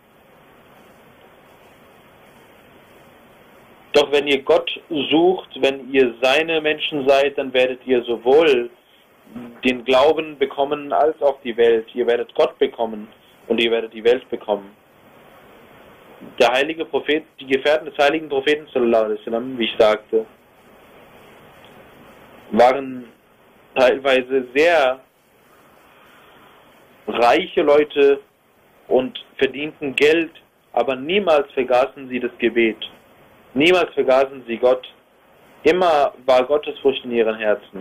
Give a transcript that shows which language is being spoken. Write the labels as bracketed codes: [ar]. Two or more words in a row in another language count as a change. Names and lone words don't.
[de] Doch wenn ihr Gott sucht, wenn ihr seine Menschen seid, dann werdet ihr sowohl den Glauben bekommen als auch die Welt. Ihr werdet Gott bekommen und ihr werdet die Welt bekommen. Der heilige Prophet, die Gefährten des heiligen Propheten [ar] صلى الله عليه وسلم, [de] wie ich sagte, waren teilweise sehr reiche Leute und verdienten Geld, aber niemals vergaßen sie das Gebet. Niemals vergaßen sie Gott. Immer war Gottesfurcht in ihren Herzen.